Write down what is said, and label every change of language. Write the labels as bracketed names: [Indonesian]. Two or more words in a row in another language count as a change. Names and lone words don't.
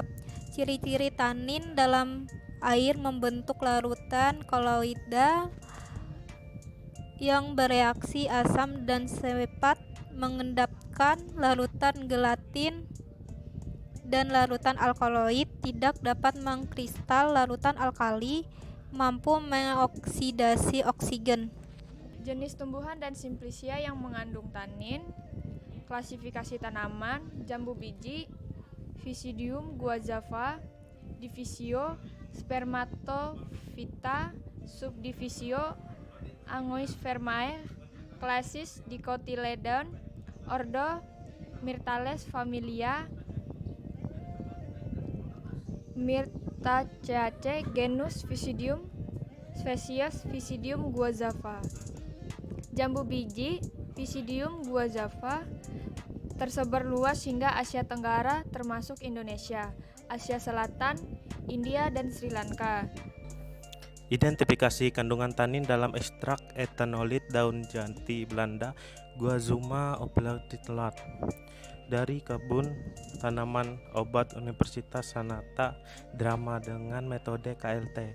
[Indonesian] Ciri-ciri tanin dalam air membentuk larutan koloidal yang bereaksi asam dan cepat mengendapkan larutan gelatin, dan larutan alkaloid tidak dapat mengkristal larutan alkali mampu mengoksidasi oksigen. Jenis tumbuhan dan simplicia yang mengandung tanin, klasifikasi tanaman, jambu biji, Visidium guazava, divisio Spermatophyta, subdivisio Angoispermae, klasis Dicotyledon, ordo Myrtales, familia Myrtaceae, genus Visidium, spesies Visidium guazava. Jambu biji Visidium guazava tersebar luas hingga Asia Tenggara termasuk Indonesia, Asia Selatan, India, dan Sri Lanka. Identifikasi kandungan tanin dalam ekstrak etanolit daun jati Belanda Guazuma oblongata dari kebun tanaman obat Universitas Sanata Drama dengan metode KLT.